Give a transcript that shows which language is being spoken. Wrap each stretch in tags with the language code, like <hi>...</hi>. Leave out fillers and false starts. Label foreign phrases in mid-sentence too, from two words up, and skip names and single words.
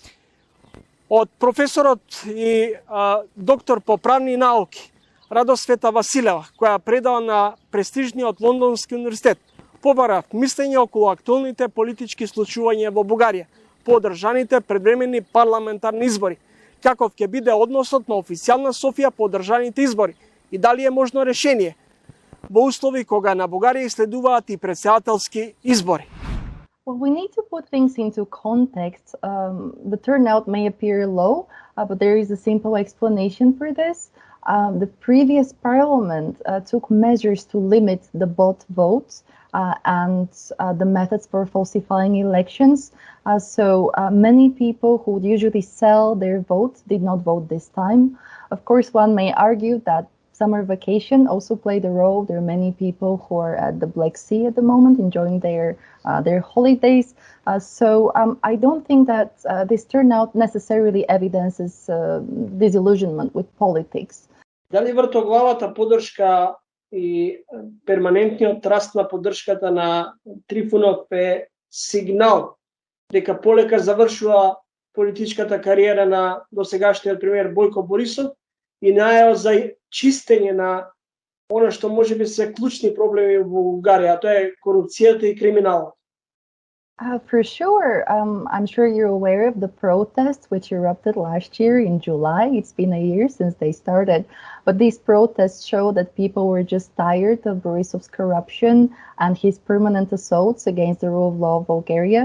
<mk>Од професорот и доктор по правни науки Радосвета Василева, која предава на престижниот Лондонски универзитет, побара мислење околу актуелните политички случувања во Бугарија по одржаните предвремени парламентарни избори, каков ќе биде односот на официјална Софија по одржаните избори и дали е можно решение во услови кога на Бугарија следуваат и председателски избори.</mk> <en>Well, we need to put things into context. The turnout may appear low, but there is a simple explanation for this. The previous parliament took measures to limit the bot votes and the methods for falsifying elections. So many people who would usually sell their votes did not vote this time. Of course, one may argue that summer vacation also played a role. There are many people who are at the Black Sea at the moment enjoying their holidays. So I don't think that this turnout necessarily evidences disillusionment with politics.</en> <mk>Дали вртоглавата поддршка и перманентниот раст на поддршката на Трифунов е сигнал дека полека завршува политичката кариера на досегашниот премиер Бојко Борисов и најава за чистење на оно што можеби се клучни проблеми во Бугарија, тоа е корупцијата и криминалот?</mk> <en>For sure. I'm sure you're aware of the protests which erupted last year in July. It's been a year since they started. But these protests show that people were just tired of Borisov's corruption and his permanent assaults against the rule of law of Bulgaria.</en>